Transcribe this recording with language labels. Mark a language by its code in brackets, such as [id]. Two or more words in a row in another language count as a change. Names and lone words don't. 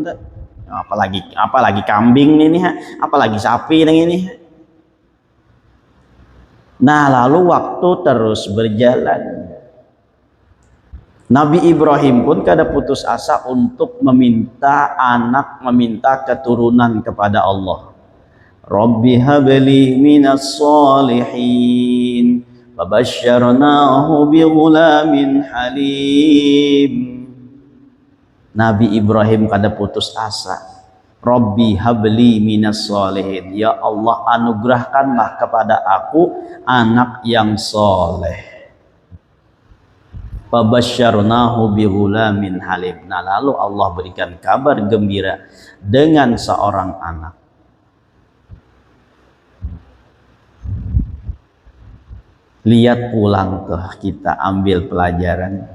[bjn] Apalagi kambing ini, apalagi sapi nang ini. Nah lalu waktu terus berjalan. Nabi Ibrahim pun kada putus asa untuk meminta anak, meminta keturunan kepada Allah. [ar] رب هب لي من الصالحين. فبشرناه بغلام حليم. [bjn] Nabi Ibrahim kada putus asa. [ar] رب هب لي من الصالحين. يا الله, [bjn] anugerahkanlah kepada aku anak yang soleh. [ar] فبشرناه بغلام حليم. [bjn] Nah, lalu Allah berikan kabar gembira dengan seorang anak. Lihat pulang tuh, kita ambil pelajaran.